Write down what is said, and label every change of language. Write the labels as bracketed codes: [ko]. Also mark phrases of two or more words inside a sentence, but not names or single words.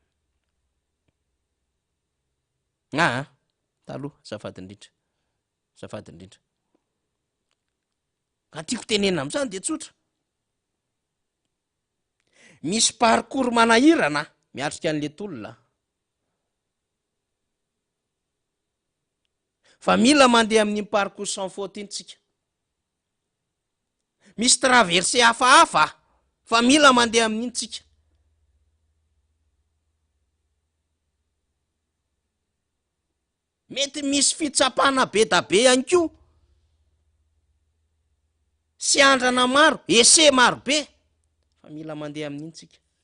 [mg] taloha zafady indrindra ka tiako tenena am'izany de tsotra misy parcours manahirana miatrika an'le tolona fa mila mandeha amin'ny [fr] parcours sans faute [mg] iny tsika misy traversé hafahafa fa mila mandeha amin'iny tsika mety misy fitsapana be da be ihany ko, sy andrana maro, ese maro be, fa mila mandeha amin'iny tsika.